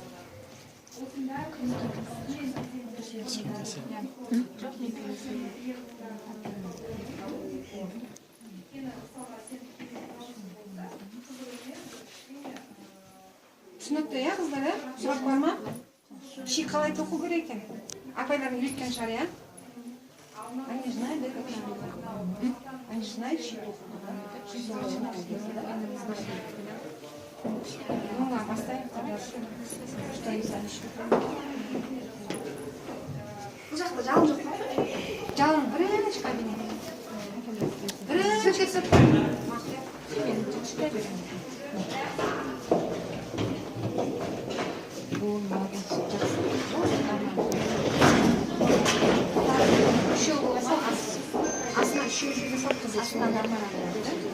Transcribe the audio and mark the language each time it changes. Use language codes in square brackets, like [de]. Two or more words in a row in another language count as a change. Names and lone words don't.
[kk] Түсінікті, иә, қыздар, иә? Сұрақ бар ма? Ши қалай тоқу керек екен? Апайларың үйреткен шығар, иә? [ru] Они знают, да, как надо? Они знают, ши тоқу. Ну ладно, оставим тогда, что они сами считают. [kk] Bu жақта жалын жоқ па? Жалын бірінші кабинет. Бірінші сып. Бұл молодец, жақсы. Үшеу болса, астына үшеу жүрген сол қыз астына нормально.